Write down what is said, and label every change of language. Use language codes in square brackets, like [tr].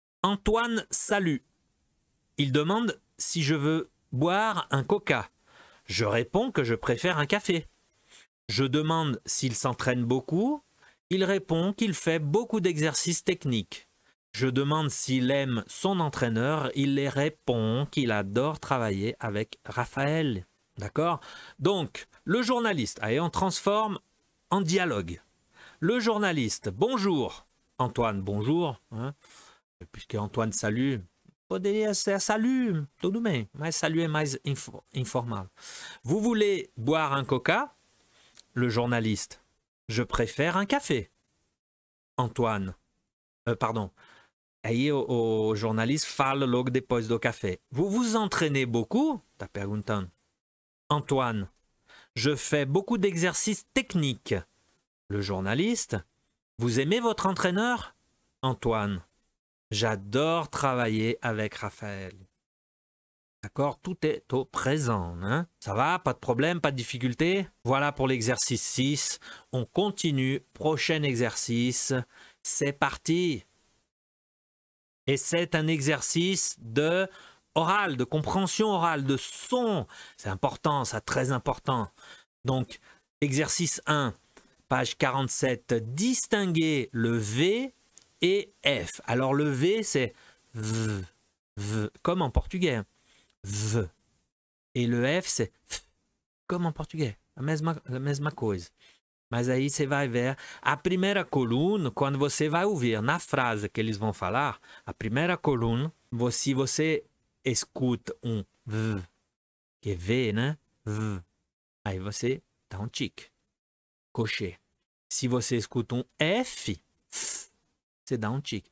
[fr] Antoine salue. Il demande si je veux boire un coca. Je réponds que je préfère un café. Je demande s'il s'entraîne beaucoup. Il répond qu'il fait beaucoup d'exercices techniques. Je demande s'il aime son entraîneur. Il les répond qu'il adore travailler avec Raphaël. D'accord? Donc, le journaliste, allez, on transforme en dialogue. Le journaliste, bonjour. Antoine, bonjour. Hein? Puisque Antoine salue, [pt] poderia ser salut, tudo bem, mas salut est mais informal. [fr] Vous voulez boire un coca? Le journaliste, je préfère un café. Antoine, pardon. [pt] Aí o jornalista fala logo depois do café. [fr] Vous vous entraînez beaucoup? [pt] Tá perguntando. [fr] Antoine, je fais beaucoup d'exercices techniques. Le journaliste, vous aimez votre entraîneur? Antoine, j'adore travailler avec Raphaël. D'accord? Tout est au présent. Hein? Ça va? Pas de problème, pas de difficulté? Voilà pour l'exercice 6. On continue. Prochain exercice. C'est parti. Et c'est un exercice de oral, de compréhension orale, de son. C'est important, ça, très important. Donc, exercice 1, page 47. Distinguer le V et F. Alors, le V, c'est V, V, comme en portugais. V. Et le F, c'est F, comme en português. [pt] A mesma coisa. Mas aí você vai ver a primeira coluna, quando você vai ouvir na frase que eles vão falar, a primeira coluna, se você escuta um V, que é V, né? V. Aí você dá um tique, cocher. Se você escuta um F, você dá um tique.